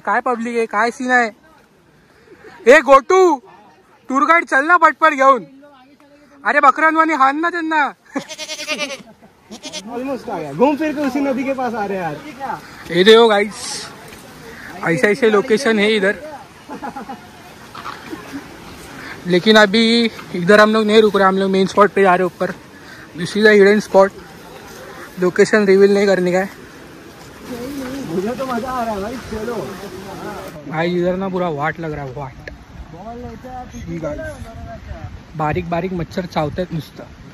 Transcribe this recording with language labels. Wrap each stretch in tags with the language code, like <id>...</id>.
<mr>काय पब्लिक आहे, काय सीन आहे? ए गोटू टूर गाइड चल ना पटपट घेऊन. अरे बकरांवानी हान ना त्यांना.</mr> <hi>ऑलमोस्ट आ गया. घूम फिर के उसी नदी के पास आ रहे हैं यार. ये देखो गाइस, ऐसे ऐसे लोकेशन है इधर. लेकिन अभी इधर हम लोग नहीं रुक रहे. हम लोग मेन स्पॉट पे जा रहे ऊपर.</hi> <en>This is a hidden spot.</en> <hi>Location reveal नहीं करने का है. मुझे तो मजा आ रहा है भाई. चलो भाई इधर ना पूरा वाट लग रहा है. वाट.</hi> <mr>बारीक बारीक मच्छर चावतात नुसतं.</mr>